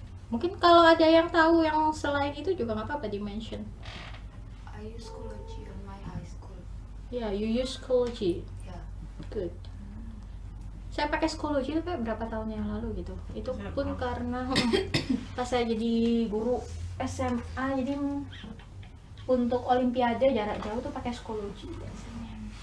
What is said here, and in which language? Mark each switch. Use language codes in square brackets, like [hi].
[id] Mungkin kalau ada yang tahu yang selain itu juga nggak apa-apa di mention. [en] I use Schoology on my high school. [id] Ya, [en] you use Schoology. Yeah. Good. [id] Saya pakai Schoology itu kayak berapa tahun yang lalu gitu. Itu pun karena pas saya jadi guru SMA, jadi untuk olimpiade jarak jauh tuh pakai Schoology biasanya.